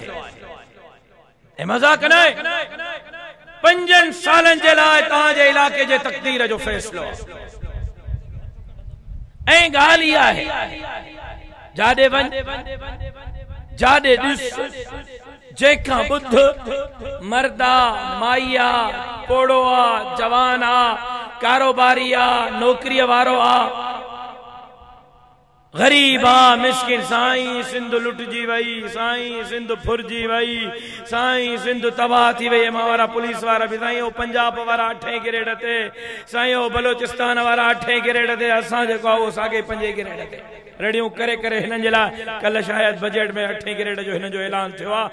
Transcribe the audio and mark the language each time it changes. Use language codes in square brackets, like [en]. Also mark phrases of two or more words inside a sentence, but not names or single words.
[sd] ऐं मजाक न आहे, 5 सालनि जे लाइ तव्हांजे इलाके जे तक़दीर जो फ़ैसिलो आहे। ऐं ॻाल्हि इहा आहे, जाॾे वञ, जाॾे ॾिस, जेखां ॿुध, मर्दा, माइया, पोड़ो आ, जवान आ, कारोबारी आ, नौकरीअ वारो आ, गरीब आ, मिस्किन। साईं सिंध लुटजी वई, साईं सिंध फुरजी वई, साईं सिंध तबाह थी वई। मां वारा पुलिस वारा बि साईं ओ पंजाब वारा 8 ग्रेड ते, साईं ओ बलोचिस्तान वारा 8 ग्रेड ते, असां जेको आहे उहो साॻे 5 ग्रेड ते रेडियूं करे करे हिननि जे लाइ कल्ह शायदि बजट में 8 ग्रेड जो हिन जो ऐलान थियो आहे।